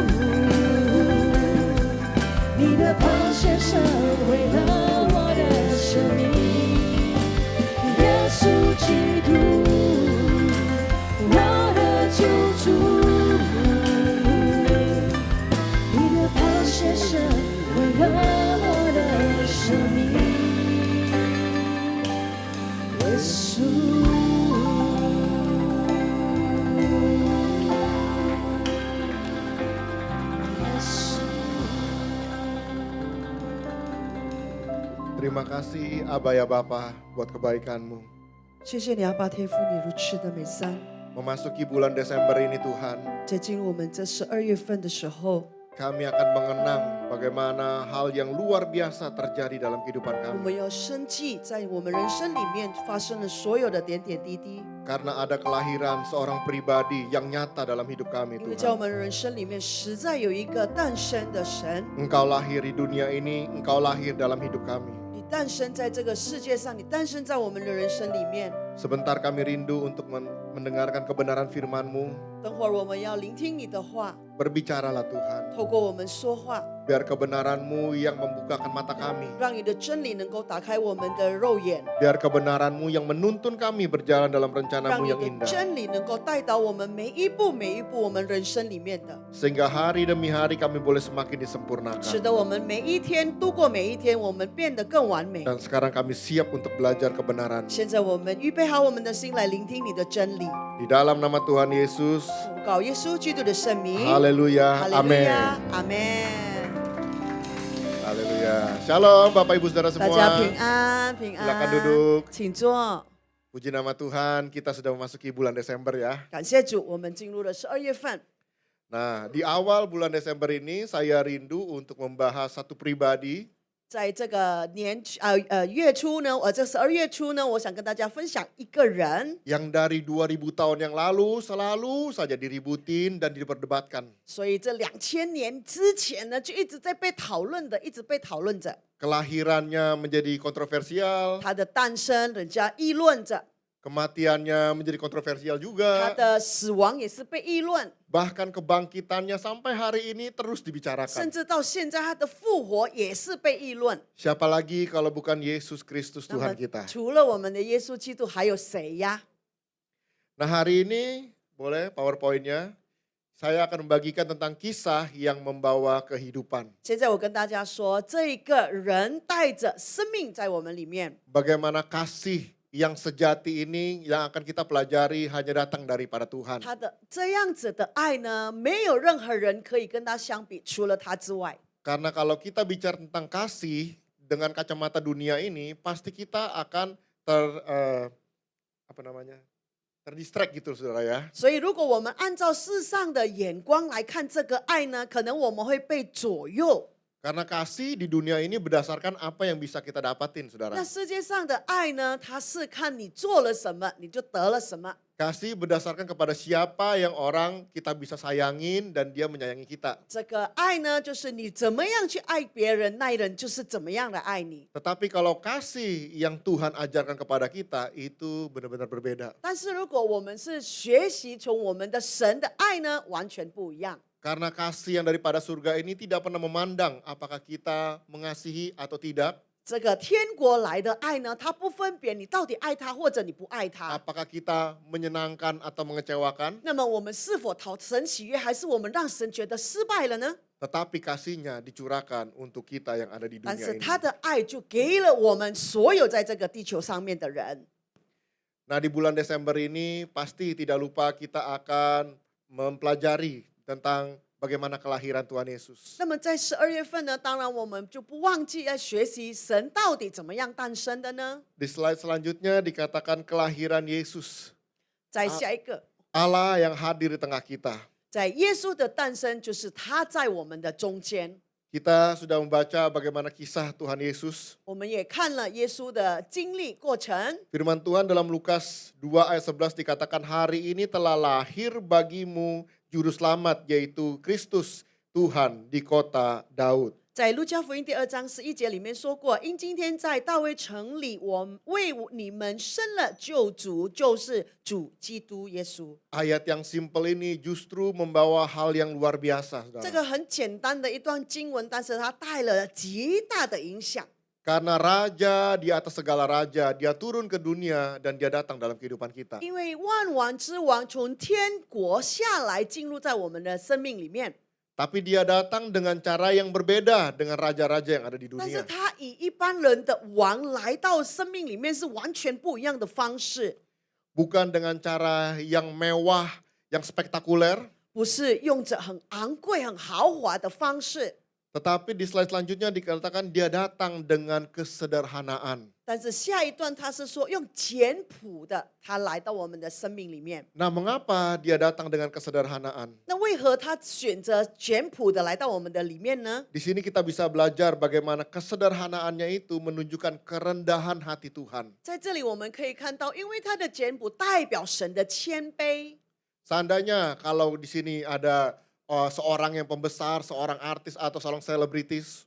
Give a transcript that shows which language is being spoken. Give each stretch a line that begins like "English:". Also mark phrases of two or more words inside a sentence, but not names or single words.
Chinese: 你的宝血赦毁了我的生命，耶稣基督，我的救主。你的宝血赦毁了我的生命，耶稣。
Indonesian: Terima kasih Aba ya Bapa buat kebaikan-Mu.
Chinese: 谢谢你，阿爸天父，你如此的美善。
Indonesian: Memasuki bulan Desember ini Tuhan,
Chinese: 在进入我们这12月份的时候，
Indonesian: kami akan mengenang bagaimana hal yang luar biasa terjadi dalam kehidupan
Chinese: 我
Indonesian: kami.
Chinese: 们要深记在我们人生里面发生的所有的点点滴滴，
Indonesian: Karena ada kelahiran seorang pribadi yang nyata dalam hidup kami
Chinese: 因为在我
Indonesian: Tuhan.
Chinese: 们人生里面实在有一个诞生的神，
Indonesian: Engkau lahir di dunia ini, Engkau lahir dalam hidup kami.
Chinese: 你诞生在这个世界上，你诞生在我们的人生里面。
Indonesian: Sebentar kami rindu untuk mendengarkan kebenaran firman-Mu.
Chinese: 等会儿我们要聆听你的话，
Indonesian: Berbicaralah Tuhan.
Chinese: 透过我们说话，
Indonesian: Biar kebenaran-Mu yang membukakan mata kami.
Chinese: 让你的真理能够打开我们的肉眼，
Indonesian: Biar kebenaran-Mu yang menuntun kami berjalan dalam
Chinese: 让
Indonesian: rencana-Mu
Chinese: 你
Indonesian: yang
Chinese: 的
Indonesian: indah.
Chinese: 真理能够带导我们每一步每一步我们人生里面的，
Indonesian: Sehingga hari demi hari kami boleh semakin
Chinese: 使
Indonesian: disempurnakan.
Chinese: 得我们每一天度过每一天，我们变得更完美。
Indonesian: Dan sekarang kami siap untuk belajar kebenaran.
Chinese: 现在我们预备好我们的心来聆听你的真理，
Indonesian: Di dalam nama Tuhan Yesus.
Chinese: 祷告耶稣基督的圣名。
Indonesian: Haleluya.
Chinese: 哈利路
Indonesian: Amin.
Chinese: 亚，阿门。
Indonesian: Haleluya. Shalom Bapak Ibu Saudara
Chinese: 大家平
Indonesian: semua.
Chinese: 安，平
Indonesian: Silakan
Chinese: 安，
Indonesian: duduk.
Chinese: 请坐。
Indonesian: Puji nama Tuhan, kita sudah memasuki bulan Desember ya.
Chinese: 感谢主，我们进入了12月份。
Indonesian: Nah, di awal bulan Desember ini saya rindu untuk membahas satu pribadi
Chinese: 在这个月初呢，这12月初呢，我想跟大家分享一个人，
Indonesian: yang dari 2000 tahun yang lalu selalu saja diributin dan diperdebatkan.
Chinese: 所以这2000年之前呢，就一直在被讨论的，一直被讨论着。
Indonesian: Kelahirannya menjadi kontroversial,
Chinese: 他的诞生，人家议论着；
Indonesian: kematiannya menjadi kontroversial
Chinese: 他
Indonesian: juga,
Chinese: 的死亡也是被议论，
Indonesian: bahkan kebangkitannya sampai hari ini terus
Chinese: 甚
Indonesian: dibicarakan.
Chinese: 至到现在他的复活也是被议论。
Indonesian: Siapa lagi kalau bukan Yesus Kristus
Chinese: 那么
Indonesian: Tuhan kita?
Chinese: 除了我们的耶稣基督，还有谁呀？
Indonesian: Nah hari ini, boleh PowerPoint-nya, saya akan membagikan tentang kisah yang membawa kehidupan.
Chinese: 现在我跟大家说，这个人带着生命在我们里面。
Indonesian: Bagaimana kasih yang sejati ini yang akan kita pelajari hanya datang daripada Tuhan.
Chinese: 他的这样子的爱呢，没有任何人可以跟他相比，除了他之外。
Indonesian: Karena kalau kita bicara tentang kasih dengan kacamata dunia ini, pasti kita akan terdistract gitu saudara ya.
Chinese: 所以，如果我们按照世上的眼光来看这个爱呢，可能我们会被左右。
Indonesian: Karena kasih di dunia ini berdasarkan apa yang bisa kita dapatin saudara.
Chinese: 那世界上的爱呢，它是看你做了什么，你就得了什么。
Indonesian: Kasih berdasarkan kepada siapa yang orang kita bisa sayangin dan dia menyayangi kita.
Chinese: 这个爱呢，就是你怎么样去爱别人，那人就是怎么样的爱你。
Indonesian: Tetapi kalau kasih yang Tuhan ajarkan kepada kita itu benar-benar berbeda.
Chinese: 但是如果我们是学习从我们的神的爱呢，完全不一样。
Indonesian: Karena kasih yang daripada surga ini tidak pernah memandang apakah kita mengasihi atau tidak.
Chinese: 这个天国来的爱呢，它不分别你到底爱他或者你不爱他。
Indonesian: Apakah kita menyenangkan atau mengecewakan.
Chinese: 那么我们是否讨神喜悦，还是我们让神觉得失败了呢？
Indonesian: Tetapi kasihnya dicurahkan untuk kita yang ada di
Chinese: 但
Indonesian: dunia
Chinese: 是
Indonesian: ini.
Chinese: 他的爱就给了我们所有在这个地球上面的人。
Indonesian: Nah di bulan Desember ini pasti tidak lupa kita akan mempelajari tentang bagaimana kelahiran Tuhan Yesus.
Chinese: 那么在12月份呢，当然我们就不忘记要学习神到底怎么样诞生的呢？
Indonesian: Di slide selanjutnya dikatakan kelahiran Yesus.
Chinese: 在下一个，
Indonesian: Allah yang hadir di tengah kita.
Chinese: 在耶稣的诞生，就是他在我们的中间。
Indonesian: Kita sudah membaca bagaimana kisah Tuhan Yesus.
Chinese: 我们也看了耶稣的经历过程。
Indonesian: Firman Tuhan dalam Lukas 2 ayat 11 dikatakan hari ini telah lahir bagimu juru selamat yaitu Kristus Tuhan di kota Daud.
Chinese: 在路加福音第2章11节里面说过，因今天在大卫城里，我为你们生了救主，就是主基督耶稣。
Indonesian: Ayat yang simple ini justru membawa hal yang luar biasa,
Chinese: 这
Indonesian: saudara.
Chinese: 个很简单的一段经文，但是它带了极大的影响。
Indonesian: Karena Raja di atas segala raja, dia turun ke dunia dan dia datang dalam kehidupan kita.
Chinese: 因为万王之王从天国下来，进入在我们的生命里面，
Indonesian: Tapi dia datang dengan cara yang berbeda dengan raja-raja yang ada di
Chinese: 但是
Indonesian: dunia.
Chinese: 他以一般人的王来到生命里面，是完全不一样的方式，
Indonesian: Bukan dengan cara yang mewah, yang spektakuler.
Chinese: 不是用着很昂贵、很豪华的方式。
Indonesian: Tetapi di slide selanjutnya dikatakan dia datang dengan kesederhanaan.
Chinese: 但是下一段他是说用简朴的，他来到我们的生命里面。
Indonesian: Nah, mengapa dia datang dengan kesederhanaan?
Chinese: 那为何他选择简朴的来到我们的里面呢？
Indonesian: Di sini kita bisa belajar bagaimana kesederhanaannya itu menunjukkan kerendahan hati Tuhan.
Chinese: 在这里我们可以看到，因为他的简朴代表神的谦卑。
Indonesian: Seandainya kalau di sini ada seorang yang pembesar, seorang artis atau seorang selebritis,